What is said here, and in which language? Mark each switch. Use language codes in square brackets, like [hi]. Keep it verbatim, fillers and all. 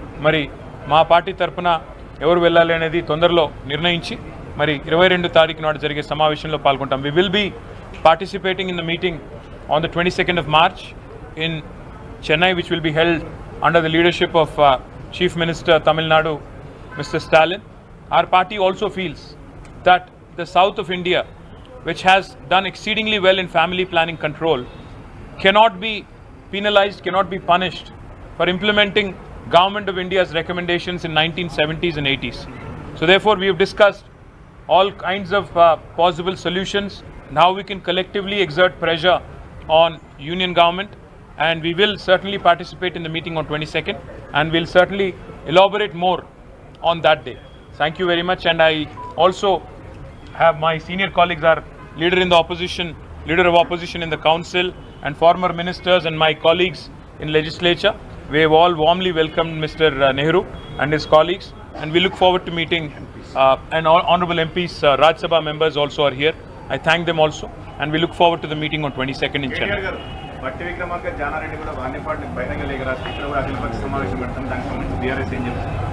[te] మరి మా పార్టీ తరఫున ఎవరు వెళ్ళాలి అనేది తొందరలో నిర్ణయించి మరి ఇరవై రెండు తారీఖు నాడు జరిగే సమావేశంలో పాల్గొంటాం. [en] We will be participating in the meeting on the twenty second of March in Chennai which will be held under the leadership of chief minister Tamil Nadu mister Stalin. Our party also feels that the south of India, which has done exceedingly well in family planning control, cannot be penalized, cannot be punished for implementing Government of India's recommendations in nineteen seventies and eighties. So therefore, we have discussed all kinds of uh, possible solutions and how we can collectively exert pressure on union government, and we will certainly participate in the meeting on twenty-second and we'll certainly elaborate more on that day. Thank you very much, and I also have my senior colleagues, our leader in the opposition, leader of opposition in the council, and former ministers and my colleagues in legislature. We have all warmly welcomed Mister Nehru and his colleagues, and we look forward to meeting. Uh, and all honourable M Ps, uh, Raj Sabha members also are here. I thank them also, and we look forward to the meeting on twenty-second in Chennai. [te] KTR గారు బట్టి విక్రమార్క జానారెడ్డి కూడా వాణిపాటి బహిరంగ లేఖ రాసి ఇక్కడ కూడా అఖిల పక్ష సమావేశం పెడతాం, దానికి సంబంధించి బీఆర్ఎస్ ఏం చెప్తారు?